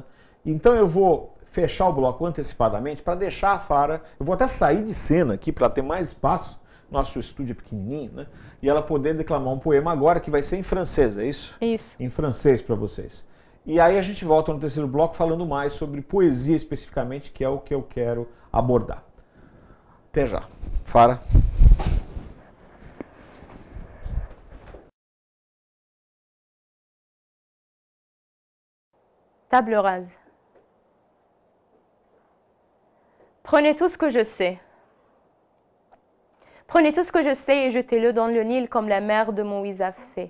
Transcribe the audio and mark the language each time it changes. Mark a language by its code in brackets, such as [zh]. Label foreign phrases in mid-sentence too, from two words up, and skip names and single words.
[pt] Então eu vou fechar o bloco antecipadamente para deixar a Fara, eu vou até sair de cena aqui para ter mais espaço, nosso estúdio é pequenininho, né? E ela poder declamar um poema agora que vai ser em francês, é isso? Isso. Em francês para vocês. E aí a gente volta no terceiro bloco falando mais sobre poesia especificamente, que é o que eu quero abordar. Até já. Fara. [fr] Table rase. Prenez tout ce que je sais. Prenez tout ce que je sais et jetez-le dans le Nil comme la mère de Moïse a fait.